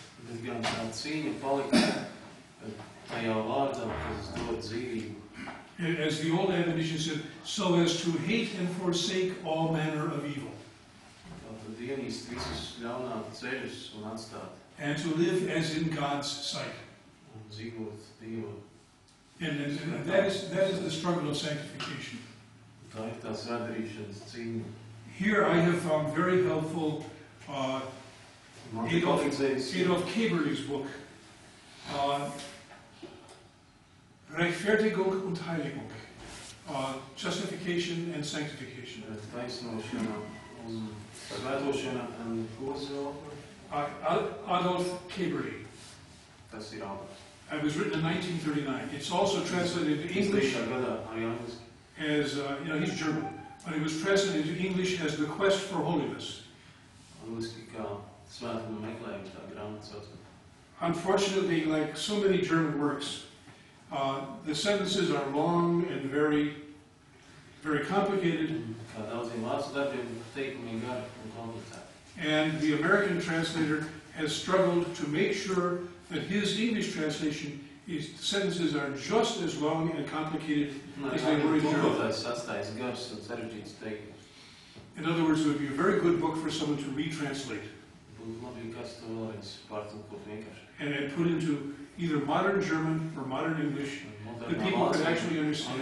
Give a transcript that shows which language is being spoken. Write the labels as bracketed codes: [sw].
[lv] Bet gan tā cīņa palikt tajā vārdā, kas dod dzīvību. [en] As the old admonition said, so as to hate and forsake all manner of evil. [lv] Tātad ienīst visus ļaunā ceļus un atstāt. [en] And to live as in God's sight. [lv] Un dzīvot, dzīvot. [en] And that is the struggle of sanctification. [lv] Tā ir tā svētdarīšanas cīņa. [en] Here I have found very helpful [lv] Man ir palīdzējis [en] Adolf Keberli's book, Rechtfertigung und Heiligung, Justification and Sanctification. [lv] taisnošana un svētošana un kurzo. [en] Adolf Keberli. [lv] Tas ir autors. [en] It was written in 1939. It's also translated into English [lv] gadā arī angliski. [en] as, he's German, but it was translated into English as The Quest for Holiness. [lv] Angliski kā svētuma meklējums, tā grāmata sauc. [en] Unfortunately, like so many German works, the sentences are long and very, very complicated, [lv] Kā daudziem vācu darbiem, teikumi gari un komplicēti. [en] and the American translator has struggled to make sure that his English translation, his sentences are just as long and complicated as they were in German. [lv] Tulkotājs sastājas gars un sarežģīts teikums. [en] In other words, it would be a very good book for someone to retranslate [lv] Būtu labi, kas to vēlreiz pārtulkot vienkārši. [en] and put into either modern German or modern English that people could actually understand.